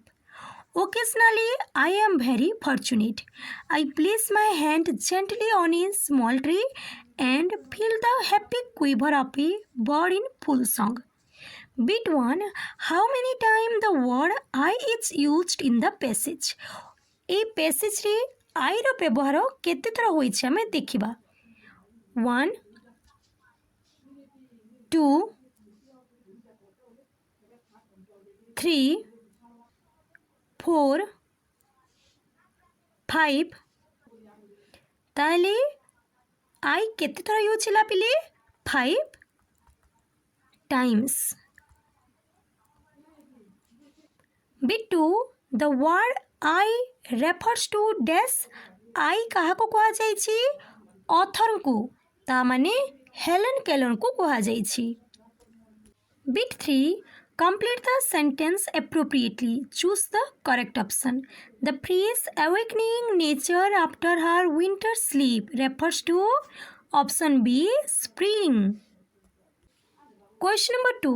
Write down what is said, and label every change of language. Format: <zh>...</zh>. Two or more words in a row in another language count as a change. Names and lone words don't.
<en>Occasionally, I am very fortunate. I place my hand gently on a small tree and feel the happy quiver of a bird in full song. Bit 1. How many times the word I is used in the passage?</en> <or>এই প্যাসেজରେ ଆଇର ବ୍ୟବହାର କେତେ ଥର ହୋଇଛି ଆମେ ଦେଖିବା. 1 2 3 4 5 ତାହେଲେ I କେତେ ଥର ୟୁଜ୍ ହେଲା ପିଲେ 5 times.</or> <en>Bit 2. The word I refers to dash.</en> <or>I କାହାକୁ କୁହାଯାଇଛି ଅଥରଙ୍କୁ ତା ମାନେ ହେଲେନ୍ କେଲରଙ୍କୁ କୁହାଯାଇଛି.</or> <en>Bit 3. Complete the sentence appropriately. Choose the correct option. The phrase awakening nature after her winter sleep refers to option B, spring. Question number 2.</en>